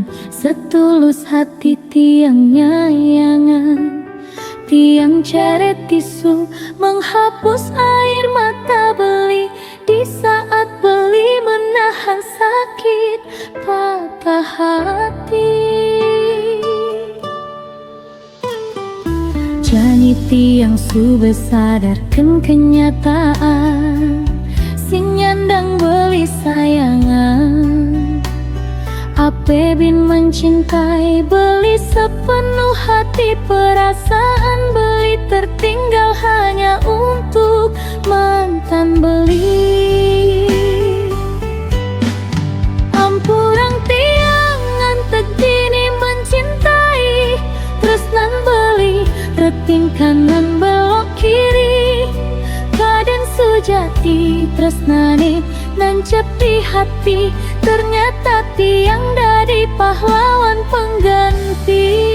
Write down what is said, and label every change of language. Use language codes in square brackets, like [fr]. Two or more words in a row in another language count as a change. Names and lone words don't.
[id] Setulus hati [ban] tiang nyayangan. Tiang ceret [id] tisu menghapus air mata beli. Di saat beli menahan sakit patah hati. [ban] Jani tiang [id] sudah sadarkan kenyataan. [ban] Sing nyandang beli sayangan. Ape bin [id] mencintai beli sepenuh hati. Perasaan beli tertinggal hanya untuk mantan beli. [ban] Ampurang tiang ngantek dini mencintai. Tresnan beli reting [id] kanan belok kiri. [ban] tresnane nancep [id] di hati, ternyata tiang dari pahlawan pengganti.